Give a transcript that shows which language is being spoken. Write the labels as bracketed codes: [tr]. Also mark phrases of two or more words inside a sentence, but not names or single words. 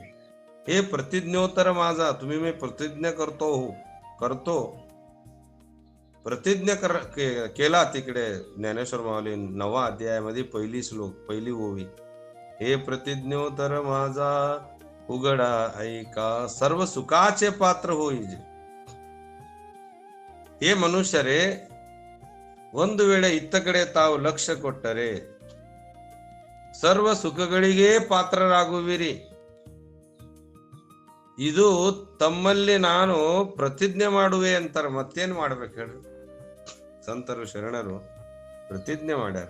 [mr] हे प्रतिज्ञोत्तर माझा, तुम्ही मी प्रतिज्ञा करतो प्रतिज्ञा केला. तिकडे ज्ञानेश्वर माऊली 9वा अध्यायामध्ये पहिली श्लोक, पहिली ओवी. हे प्रतिज्ञोत्तर माझा उघडा ऐका, सर्व सुखाचे पात्र होईजे. [kn] हे ಮನುಷ್ಯರೇ, ಒಂದು ವೇಳೆ ಇತ್ತ ಕಡೆ ತಾವು ಲಕ್ಷ್ಯ ಕೊಟ್ಟರೆ ಸರ್ವ ಸುಖಗಳಿಗೆ ಪಾತ್ರರಾಗುವಿರಿ. ಇದು ತಮ್ಮಲ್ಲಿ ನಾನು ಪ್ರತಿಜ್ಞೆ ಮಾಡುವೆ ಅಂತಾರೆ. ಮತ್ತೇನ್ ಮಾಡ್ಬೇಕು ಹೇಳ್ರಿ? ಸಂತರು ಶರಣರು ಪ್ರತಿಜ್ಞೆ ಮಾಡ್ಯಾರ.